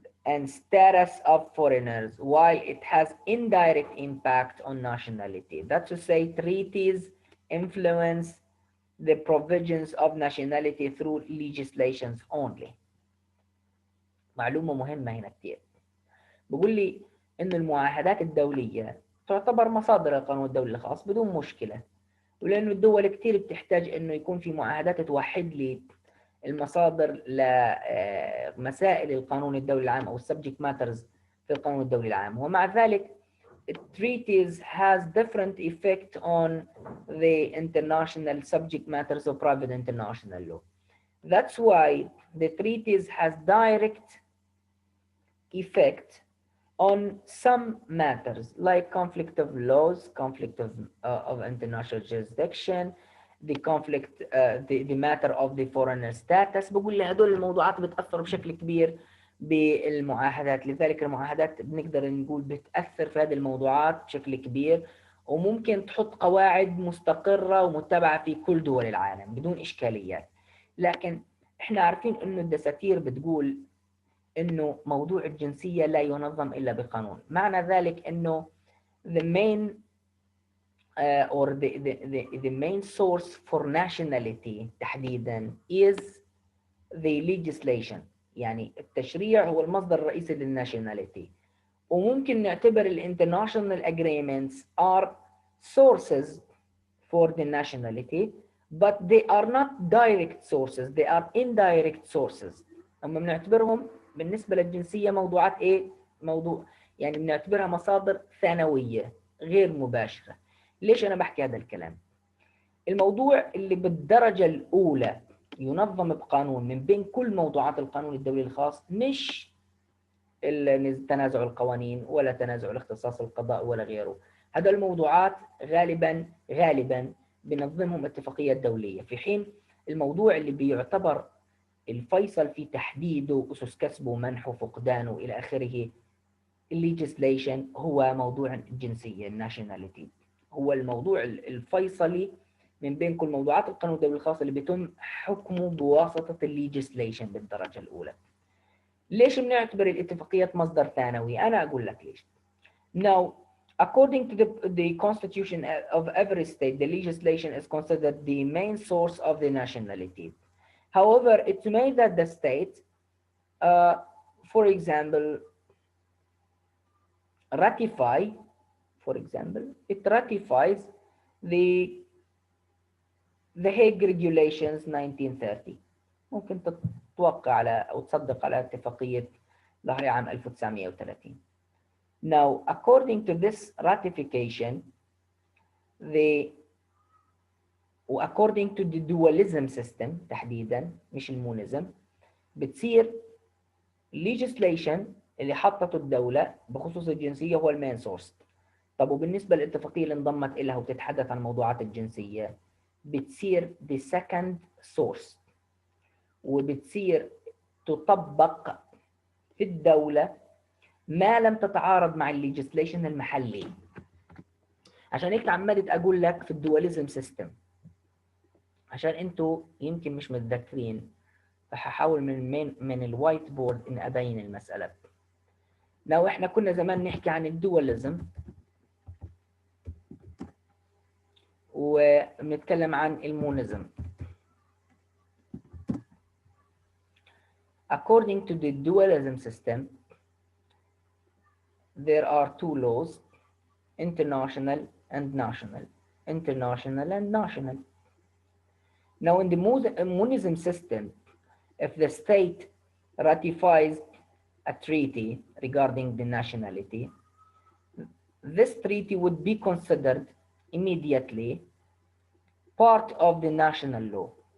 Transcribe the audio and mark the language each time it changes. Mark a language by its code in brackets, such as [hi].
[en] and status of foreigners, while it has indirect impact on nationality. That's to say, treaties influence the provisions of nationality through legislations only. [ar] معلومة مهمة هنا كتير. بيقول لي إن المعاهدات الدولية تعتبر مصادر القانون الدولي الخاص بدون مشكلة، ولأنه الدول كتير بتحتاج إنه يكون في معاهدات توحد لي المصادر لمسائل القانون الدولي العام أو subject matters في القانون الدولي العام. ومع ذلك [en] treaties has different effect on the international subject matters of private international law. That's why the treaties has direct effect on some matters like conflict of laws, conflict of international jurisdiction, the conflict, the matter of the foreigner status. [ar] بقول لي هدول الموضوعات بتأثر بشكل كبير بالمعاهدات، لذلك المعاهدات بنقدر نقول بتأثر في هذه الموضوعات بشكل كبير، وممكن تحط قواعد مستقرة ومتبعة في كل دول العالم بدون إشكاليات. لكن احنا عارفين انه الدساتير بتقول انه موضوع الجنسية لا ينظم الا بقانون. معنى ذلك انه [en] the main or the main source for nationality [ar] تحديدا [en] is the legislation. [ar] يعني التشريع هو المصدر الرئيسي للناشوناليتي، وممكن نعتبر الانترناشونال [en] agreements are sources for the nationality, but they are not direct sources, they are indirect sources. [ar] أما بنعتبرهم بالنسبة للجنسية موضوعات إيه؟ موضوع يعني بنعتبرها مصادر ثانوية غير مباشرة. ليش أنا بحكي هذا الكلام؟ الموضوع اللي بالدرجة الأولى ينظم بقانون من بين كل موضوعات القانون الدولي الخاص، مش تنازع القوانين ولا تنازع الاختصاص القضاء ولا غيره. هذول الموضوعات غالبا بنظمهم اتفاقيات دولية، في حين الموضوع اللي بيعتبر الفيصل في تحديده، أسس كسبه، منحه، فقدانه إلى آخره، الليجيسليشن، هو موضوع الجنسية، الناشوناليتي، هو الموضوع الفيصلي من بين كل موضوعات القانون الدولي الخاص اللي بيتم حكمه بواسطة الليجيسليشن بالدرجة الأولى. ليش بنعتبر الاتفاقيات مصدر ثانوي؟ أنا أقول لك ليش. [en] Now, according to the constitution of every state, the legislation is considered the main source of the nationality. However, it's made that the state, for example, it ratifies the Hague Regulations 1930. [ar] ممكن تتوقع على أو تصدق على اتفاقية لاهاي عام 1930. [en] Now, according to this ratification, according to the dualism system [ar] تحديدا مش المونيزم، بتصير legislation اللي حطته الدولة بخصوص الجنسية هو المين سورس. طب وبالنسبة للاتفاقية اللي انضمت إلها وتتحدث عن موضوعات الجنسية، بتصير [en] the second source، [ar] وبتصير تطبق في الدولة ما لم تتعارض مع الليجيسليشن المحلي. عشان هيك عمالت أقول لك في الدواليزم سيستم، عشان انتوا يمكن مش متذكرين، فهحاول من الوايت بورد إن أبين المسألة. لو احنا كنا زمان نحكي عن الدواليزم وبنتكلم عن المونيزم. [en] According to the dualism system, there are two laws, international and national. International and national. Now in the monism system, if the state ratifies a treaty regarding the nationality, this treaty would be considered immediately part of the national law.